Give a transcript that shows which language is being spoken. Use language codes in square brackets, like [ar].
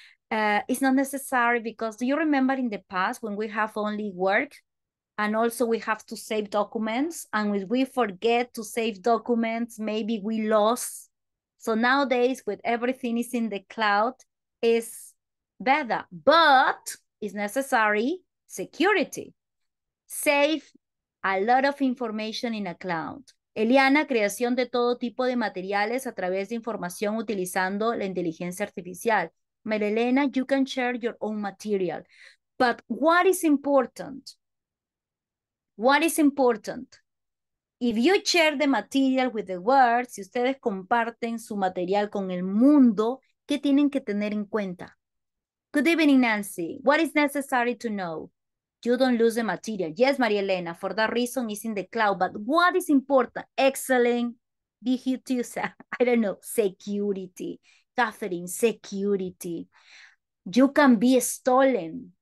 [en] It's not necessary because do you remember in the past when we have only work and also we have to save documents, and when we forget to save documents, maybe we lost. So nowadays with everything is in the cloud is better, but it's necessary security. Save a lot of information in a cloud. [es] Eliana, creación de todo tipo de materiales a través de información utilizando la inteligencia artificial. [en] Marilena, you can share your own material. But what is important? What is important? If you share the material with the world, [es] si ustedes comparten su material con el mundo, ¿qué tienen que tener en cuenta? [en] Good evening, Nancy. What is necessary to know? You don't lose the material. Yes, Maria Elena, for that reason it's in the cloud. But what is important? Excellent. I don't know, security. Catherine, security. You can be stolen.